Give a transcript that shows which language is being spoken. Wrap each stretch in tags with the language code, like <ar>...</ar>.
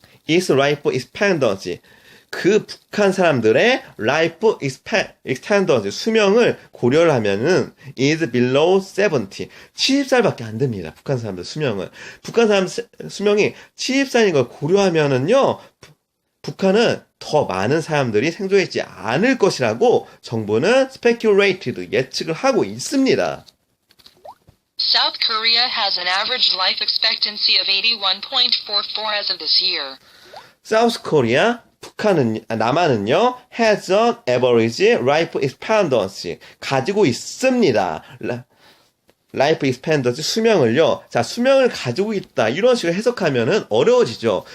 <en>is life expectancy,</en> <ko>그 북한 사람들의 life expectancy, 수명을 고려를 하면은</ko> <en>is below 70,</en> <ko>70살밖에 안 됩니다. 북한 사람들 수명은. 북한 사람 수명이 70살인 걸 고려하면은요, 북한은 더 많은 사람들이 생존하지 않을 것이라고 정부는 speculated, 예측을 하고 있습니다.</ko> <en>South Korea has an average life expectancy of 81.44 as of this year. South Korea,</en> <ko>남한은요,</ko> <en>has an average life expectancy,</en> <ko>가지고 있습니다. 라이프 익스펜던스, 수명을요. 자, 수명을 가지고 있다, 이런 식으로 해석하면은 어려워지죠.</ko>